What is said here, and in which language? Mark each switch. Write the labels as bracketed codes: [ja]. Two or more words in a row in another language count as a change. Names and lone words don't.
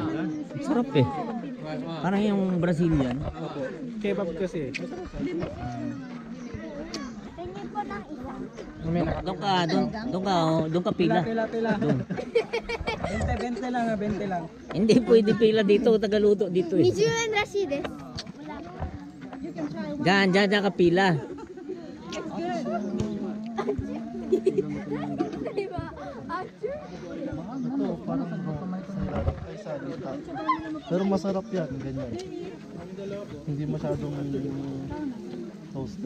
[tl] Sarap eh. Parang yung Brazilian. Kebab kasi. Doon ka pila. Pila. Doon. 20 lang, 20 lang. Hindi pwede pila dito, tagaluto dito eh. [ja] 20円らしいです。 [tl] Diyan ka pila. Ito, parang pero masarap yan, ganyan. Hindi masyadong toasted.